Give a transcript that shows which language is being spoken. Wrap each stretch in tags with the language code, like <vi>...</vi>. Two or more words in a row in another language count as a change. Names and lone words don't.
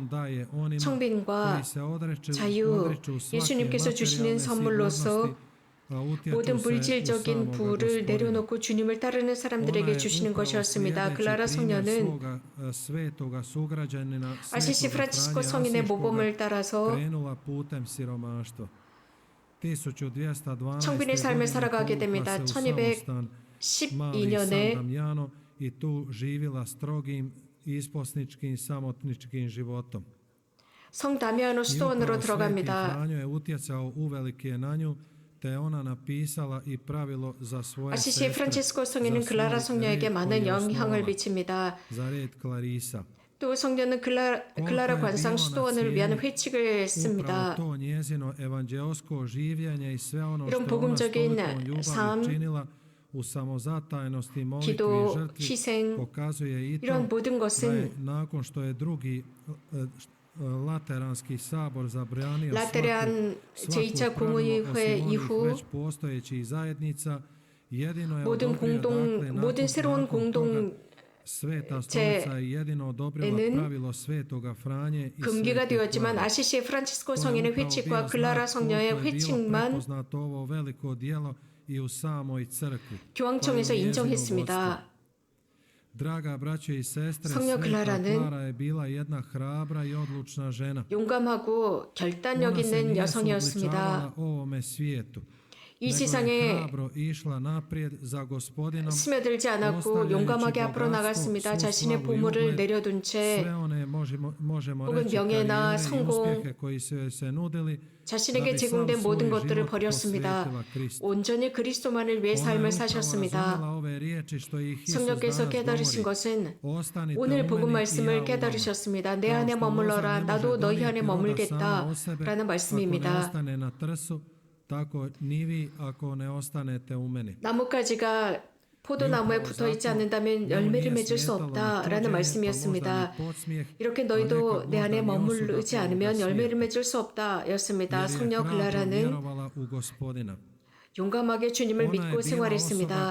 <ko>청빈과 자유, 예수님께서 주시는 선물로서 모든 물질적인 부를 내려놓고 주님을 따르는 사람들에게 주시는 것이었습니다. 글라라 성녀는 아시시 프란치스코 성인의 모범을 따라서 청빈의 삶을 살아가게 됩니다. 1212년에</ko> <hr>i tu živjela strogim isposničkim samotničkim životom.</hr> <ko>성 다미아노 수도원으로 들어갑니다.</ko> <hr>Franjo je utjecao uvelike na nju, te ona napisala i pravilo za svoje</hr> <ko>아시시 프란치스코 성인은 글라라 성녀에게 많은 영향을 미칩니다.</ko> <hr>za red Clarisa.</hr> <ko>또 성녀는 글라라 관상 수도원을 위한 회칙을 씁니다.</ko> <hr>Upravo to njezino evanđelsko življenje i sve ono</hr> <ko>이런</ko> <hr>što ona s</hr> <ko>복음적인</ko> <hr>tolikom ljubavi</hr> <ko>삶,</ko> <hr>činila u samozatajnosti, molitvi</hr> <ko>기도,</ko> <hr>i žrtvi</hr> <ko>희생,</ko> <hr>pokazuje i to</hr> <ko>이런 모든</ko> <hr>da je</hr> <ko>것은</ko> <hr>nakon što je drugi Lateranski sabor zabranio</hr> <ko>라테란 제2차 공의회 이후</ko> <hr>već postojećih zajednica, jedino je</hr> <ko>모든</ko> <hr>odobrio, dakle,</hr> <ko>모든 새로운</ko> <hr>nakon toga</hr> <ko>공동</ko> <hr>Sveta stolica je jedino odobrila pravilo Svetoga Franje i</hr> <ko>금기가</ko> <hr>Svete</hr> <ko>되었지만</ko> <hr>Klare.</hr> <ko>아시시의 프란치스코</ko> <hr>To je</hr> <ko>성인의</ko> <hr>upravo</hr> <ko>회칙과</ko> <hr>bio</hr> <ko>글라라</ko> <hr>znak</hr> <ko>성녀의</ko> <hr>koliko je bilo</hr> <ko>회칙만</ko> <hr>prepoznato ovo veliko djelo i u samoj crkvi.</hr> <ko>교황청에서</ko> <hr>kao i njezino vodstvo.</hr> <ko>인정했습니다.</ko> <hr>Draga braće i sestre,</hr> <ko>성녀</ko> <hr>Sveta</hr> <ko>글라라는</ko> <hr>Klara je bila jedna hrabra i odlučna žena.</hr> <ko>용감하고 결단력</ko> <hr>Ona se</hr> <ko>있는</ko> <hr>nije</hr> <ko>여성이었습니다.</ko> <hr>suobličavala ovome svijetu,</hr> <ko>이</ko> <hr>nego je</hr> <ko>세상에</ko> <hr>hrabro išla naprijed za Gospodinom,</hr> <ko>스며들지 않았고 용감하게 앞으로 나갔습니다. 자신의 보물을 내려둔 채</ko> <hr>sve one možemo</hr> <ko>혹은</ko> <hr>reći</hr> <ko>명예나</ko> <hr>karijere i</hr> <ko>성공,</ko> <hr>uspjehe koji su joj se nudili,</hr> <ko>자신에게</ko> <hr>da bi</hr> <ko>제공된</ko> <hr>sav</hr> <ko>모든</ko> <hr>svoj</hr> <ko>것들을</ko> <hr>život</hr> <ko>버렸습니다.</ko> <hr>posvetila Kristu.</hr> <ko>온전히 그리스도만을 위해</ko> <hr>Ona je</hr> <ko>삶을</ko> <hr>upravo</hr> <ko>사셨습니다.</ko> <hr>razumjela ove riječi što ih Isus</hr> <ko>성령께서</ko> <hr>danas</hr> <ko>깨달으신</ko> <hr>govori.</hr> <ko>것은</ko> <hr>Ostanite</hr> <ko>오늘</ko> <hr>u</hr> <ko>복음</ko> <hr>meni i ja</hr> <ko>말씀을</ko> <hr>u vama.</hr> <ko>깨달으셨습니다. 내</ko> <hr>Kao</hr> <ko>안에</ko> <hr>što loza</hr> <ko>머물러라.</ko> <hr>ne</hr> <ko>나도</ko> <hr>može</hr> <ko>너희 안에</ko> <hr>donijeti roda sama</hr> <ko>머물겠다.</ko> <hr>o sebe,</hr> <ko>라는</ko> <hr>ako ne</hr> <ko>말씀입니다.</ko> <hr>ostane na trsu, tako ni vi ako ne ostanete u meni.</hr> <ko>나뭇가지가 포도나무에 붙어 있지 않는다면 열매를 맺을 수 없다라는 말씀이었습니다. 이렇게 너희도 내 안에 머무르지 않으면 열매를 맺을 수 없다였습니다. 성녀 글라라는 용감하게 주님을 믿고 생활했습니다.</ko>